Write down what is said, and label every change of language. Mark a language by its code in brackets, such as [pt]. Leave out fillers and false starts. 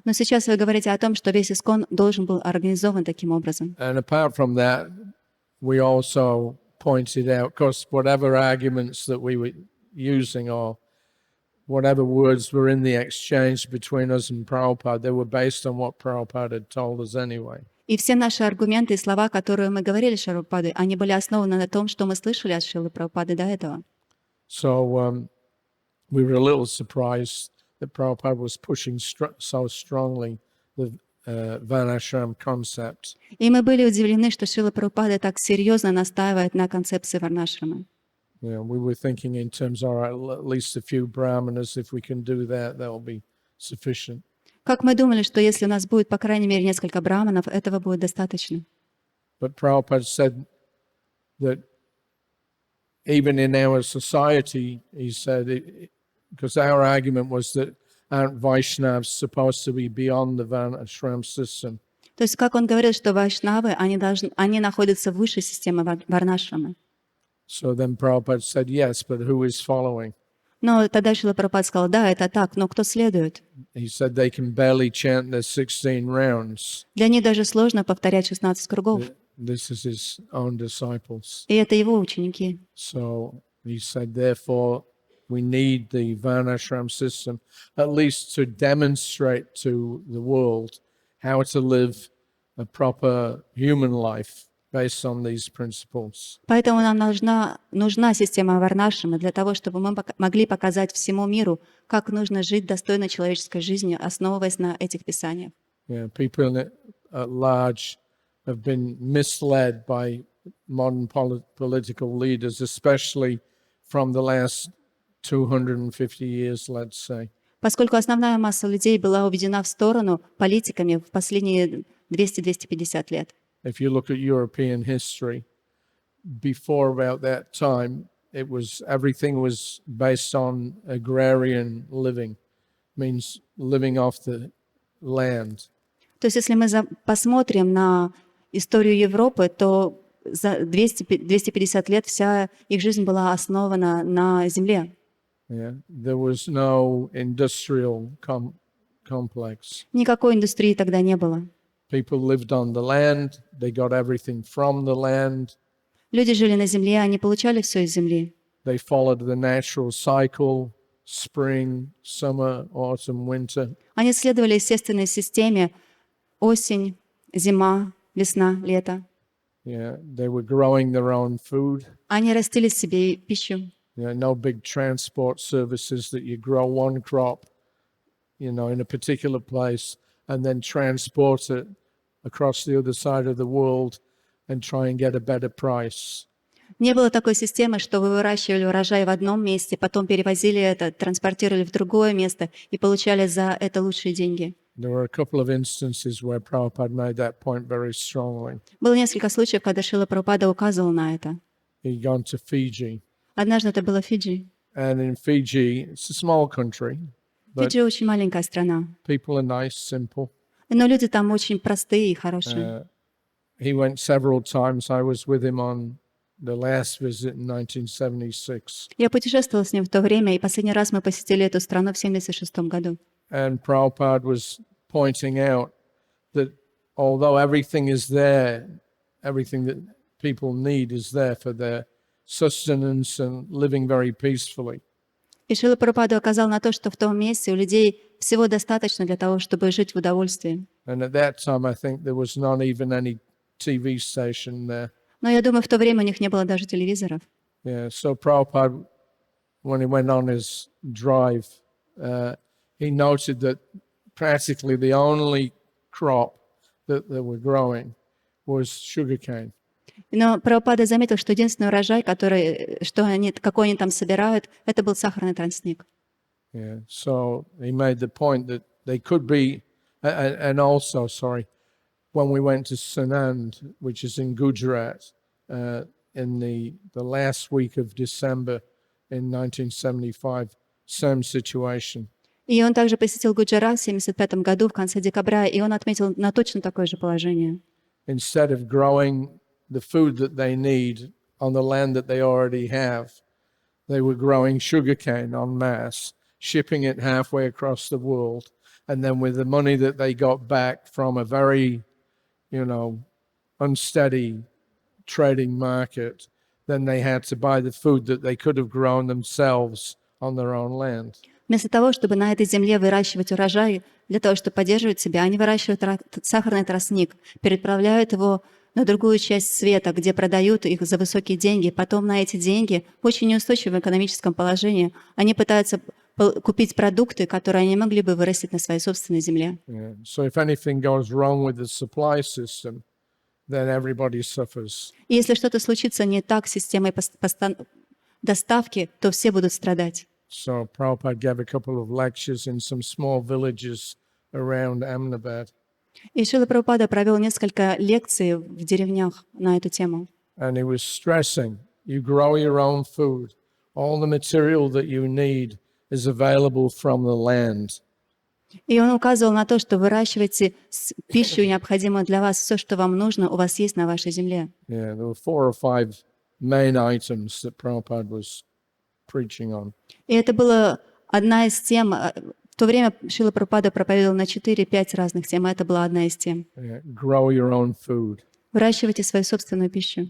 [ru] Но сейчас вы говорите о том, что весь ИСККОН должен был организован таким образом. [en] And apart from that, we also pointed out, because whatever arguments that we were using or whatever words were in the exchange between us and Prabhupada, they were based on what Prabhupada had told us anyway. [ru] И все наши аргументы и слова, которые мы говорили Шриле Прабхупаде, они были основаны на том, что мы слышали от Шрилы Прабхупады до этого. [en] So we were a little surprised that Prabhupada was pushing so strongly the Varnashram concept. [ru] И мы были удивлены, что Шрила Прабхупада так серьезно настаивает на концепции варнашрамы. [en] You know, we were thinking in terms, all right, at least a few brahmanas, if we can do that, that will be sufficient. [ru] Как мы думали, что если у нас будет, по крайней мере, несколько браманов, этого будет достаточно. [en] But Prabhupada said that even in our society, he said, because our argument was that aren't Vaishnavas supposed to be beyond the Varnashram system? [ru] То есть, как он говорил, что вайшнавы, они находятся выше системы варнашрамы. [en] So then Prabhupada said, yes, but who is following? [ru] Но тогда Шрила Прабхупада сказал, да, это так, но кто следует? [en] He said they can barely chant their 16 rounds. [ru] Для них даже сложно повторять 16 кругов. [en] This is his own disciples. [ru] И это его ученики. [en] So he said, therefore, we need the Varnashram system, at least to demonstrate to the world how to live a proper human life based on these principles. [ru] Поэтому нам нужна система варнашрамы для того, чтобы мы могли показать всему миру, как нужно жить достойной человеческой жизнью, основываясь на этих писаниях. [en] Yeah, people at large have been misled by modern political leaders, especially from the last 250 years, let's say. [ru] Поскольку основная масса людей была уведена в сторону политиками в последние 200-250 лет. [en] If you look at European history, before about that time, everything was based on agrarian living, means living off the land. [ru] То То есть, если мы посмотрим на историю Европы, то за 250 лет вся их жизнь была основана на земле. [en] Yeah. There was no industrial complex. [ru] Никакой индустрии тогда не было. [en] People lived on the land. They got everything from the land. [ru] Люди жили на земле, они получали все из земли. [en] They followed the natural cycle, spring, summer, autumn, winter. [ru] Они следовали естественной системе: осень, зима, весна, лето. [en] Yeah, they were growing their own food. [ru] Они растили себе пищу. [en] No big transport services that you grow one crop, in a particular place and then transport it across the other side of the world and try and get a better price. [ru] Не было такой системы, что вы выращивали урожай в одном месте, потом перевозили это, транспортировали в другое место и получали за это лучшие деньги. [en] There were a couple of instances where Prabhupada made that point very strongly. [ru] Было несколько случаев, когда Шрила Прабхупада указывал на это. [en] He'd gone to Fiji. [ru] Однажды это было Фиджи. [en] And in Fiji, it's a small country, but [ru] Фиджи очень маленькая страна, [en] people are nice, simple. [ru] но люди там очень простые и хорошие. [en] He went several times. I was with him on the last visit in 1976. [ru] Я путешествовала с ним в то время, и последний раз мы посетили эту страну в 1976 году. [en] And Prabhupada was pointing out that although everything is there, everything that people need is there for their sustenance and living very peacefully. [ru] И Шрила Прабхупада указал на то, что в том месте у людей всего достаточно для того, чтобы жить в удовольствии. [en] And at that time, I think there was not even any TV station there. [ru] Но я думаю, в то время у них не было даже телевизоров. [en] Yeah, so Prabhupada, when he went on his drive, he noted that practically the only crop that they were growing was sugarcane. [ru] Но Прабхупада заметил, что единственный урожай, какой они там собирают, это был сахарный тростник. [en] Yeah, so he made the point that they could be, and also, when we went to Sanand, which is in Gujarat, in the last week of December in 1975, same situation. [ru] И он также посетил Гуджарат в 1975 году, в конце декабря, и он отметил на точно такое же положение. [en] Instead of growing the food that they need on the land that they already have, they were growing sugarcane en masse, shipping it halfway across the world, and then with the money that they got back from a very, unsteady trading market, then they had to buy the food that they could have grown themselves on their own land. [ru] Вместо того, чтобы на этой земле выращивать урожай, для того, чтобы поддерживать себя, они выращивают сахарный тростник, переправляют его на другую часть света, где продают их за высокие деньги. Потом на эти деньги, в очень неустойчивом экономическом положении, они пытаются купить продукты, которые они могли бы вырастить на своей собственной земле. [en] Yeah. So if anything goes wrong with the supply system, then everybody suffers. [ru] И если что-то случится не так с системой доставки, то все будут страдать. [en] So Prabhupada gave a couple of lectures in some small villages around Ahmedabad. [ru] И Шрила Прабхупада провел несколько лекций в деревнях на эту тему. [en] And he was stressing, you grow your own food. All the material that you need is available from the land. [ru] И он указывал на то, что выращивайте пищу, необходимую для вас, все, что вам нужно, у вас есть на вашей земле. [en] Yeah, there were 4 or 5 main items that Prabhupada was preaching on. [ru] И это была одна из тем. В то время Шрила Прабхупада проповедовал на 4-5 разных тем, а это была одна из тем. [en] Yeah, grow your own food. [ru] Выращивайте свою собственную пищу.